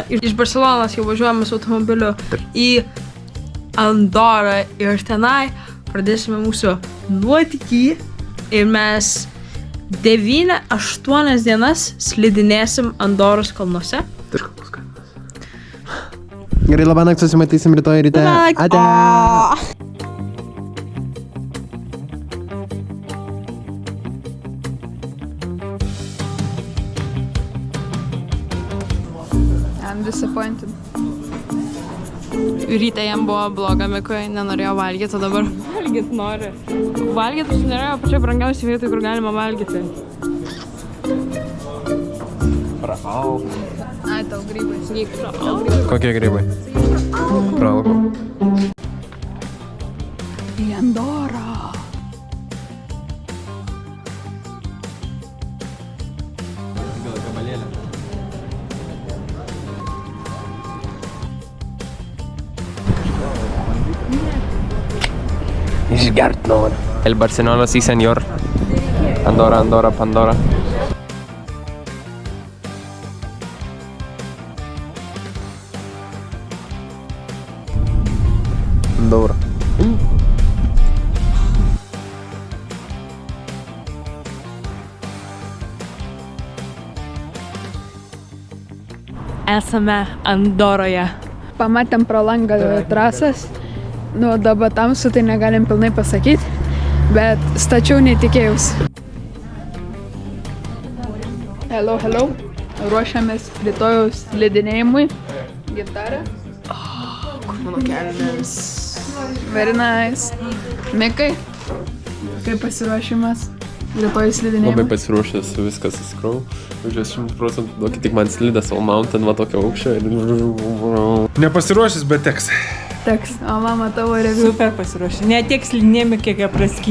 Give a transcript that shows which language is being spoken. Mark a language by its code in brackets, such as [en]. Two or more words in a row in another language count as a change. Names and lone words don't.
[lt] Iš Barcelonos jau važiuojame su automobiliu į Andorą ir tenai pradėsime mūsų nuotykį ir mes 9-8 dienas slidinėsim Andoros kalnuose. Gerai, labanakt, susimatysim rytoj ryte. Ate. [en] I'm disappointed. [lt] Ryte jam buvo bloga, Mikui nenorėjo valgyti, o dabar valgyti nori. Valgyti užsinorėjo pačioj brangiausiai vietoj, kur galima valgyti. Ai, tau grybai. Kokie grybai? Pralko. Į Andorą. Išgert nori. [es] El Barcelona, sí, señor. [lt] Andorra, Andorra, Pandora. Andorra. Esame Andoroje. Pamatėm pro langą trasas. Nu, dabar tamsu, tai negalim pilnai pasakyti, bet stačiau netikėjausi. Hello. Ruošiamės rytojaus slidinėjimui. Gitarą. Kur mano kelnes? [en] Very nice. [lt] Mikai, kaip pasiruošimas rytoj slidinėjimui? Labai pasiruošęs, viskas įsikrau. Už 100%, duokit tik man slidas, o mountain va tokio aukščio. Nepasiruošęs, bet teks. Teks, o mama tavo reviu. Super pasiruošę. Ne tiek slidinėjimai, kiek apraski.